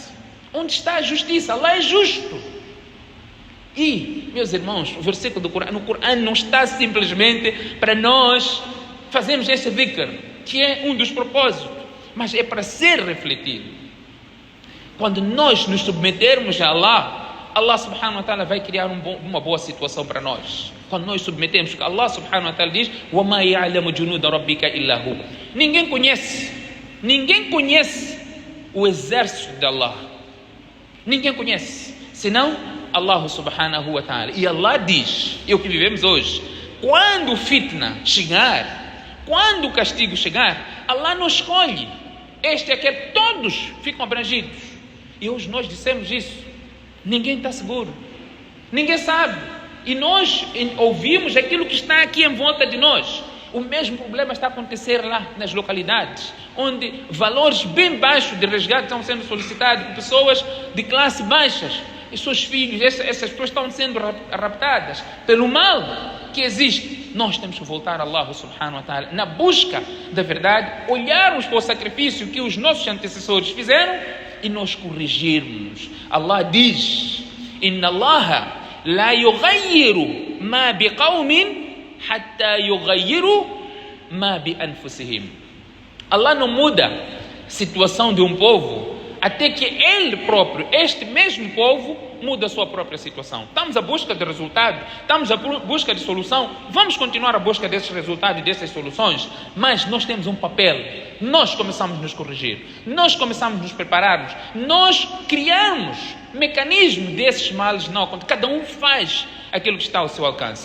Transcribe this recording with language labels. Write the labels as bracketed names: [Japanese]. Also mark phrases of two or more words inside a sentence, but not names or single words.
[Portuguese] Onde está a justiça? Lá é justo. E, meus irmãos, o versículo do Corão, no Corão não está simplesmente para nós fazermos esse dhikr, que é um dos propósitos, mas é para ser refletido. Quando nós nos submetermos a Allah [Arabic] سبحانه وتعالى [Portuguese] vai criar uma boa situação para nós. Quando nós submetemos, que Allah [Arabic] سبحانه وتعالى [Portuguese] diz, [Arabic] وَمَا يَعْلَمُ جُنُودَ رَبِّكَ إِلَّا هُوَ. [Portuguese] Ninguém conhece o exército de Allah. Ninguém conhece, senão Allah [Arabic] سبحانه وتعالى. [Portuguese] E Allah diz, e o que vivemos hoje, quando o fitna chegar, quando o castigo chegar, Allah não escolhe este e aquele, todos ficam abrangidos. E hoje nós dissemos isso. Ninguém está seguro, ninguém sabe, e nós ouvimos aquilo que está aqui em volta de nós. O mesmo problema está a acontecer lá nas localidades, onde valores bem baixos de resgate estão sendo solicitados por pessoas de classe baixas, e seus filhos, essas pessoas estão sendo raptadas pelo mal que existe. nós temos que voltar a Allah [Arabic] سبحانه وتعالى [Portuguese] na busca da verdade, olharmos para o sacrifício que os nossos antecessores fizeram e nós corrigirmos. Allah diz: [Arabic] إن الله لا يغير ما بقوم حتى يغيروا ما بأنفسهم. [Portuguese] Allah não muda a situação de um povo até que ele próprio, este mesmo povo, muda a sua própria situação. Estamos à busca de resultado, estamos à busca de solução, vamos continuar à busca desses resultados e dessas soluções, mas nós temos um papel, nós começamos a nos corrigir, nós começamos a nos prepararmos, nós criamos mecanismos desses males não acontecerem, cada um faz aquilo que está ao seu alcance.